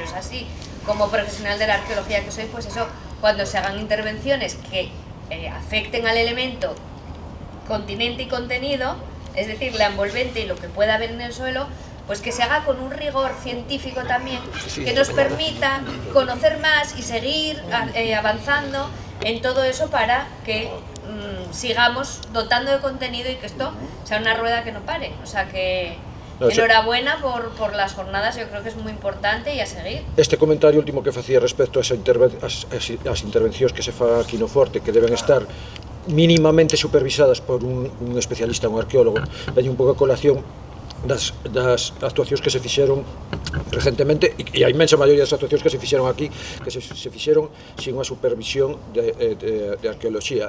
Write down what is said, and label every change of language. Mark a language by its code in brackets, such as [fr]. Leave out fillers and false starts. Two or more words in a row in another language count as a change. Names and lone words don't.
[es] es así, como profesional de la arqueología que soy, pues eso, cuando se hagan intervenciones que afecten al elemento continente y contenido, es decir, la envolvente y lo que pueda haber en el suelo, pues que se haga con un rigor científico también, que nos permita conocer más y seguir avanzando en todo eso para que sigamos dotando de contenido y que esto sea una rueda que no pare. O sea que enhorabuena por las jornadas, yo creo que es muy importante y a seguir. [gl] Este comentario último que facía respecto a as intervencións que se fa aquí no Forte, que deben estar mínimamente supervisadas por un especialista, un arqueólogo, veñe un pouco a colación das actuacións que se fixeron recentemente, e a inmensa maioría das actuacións que se fixeron aquí, que se fixeron sin unha supervisión de arqueoloxía.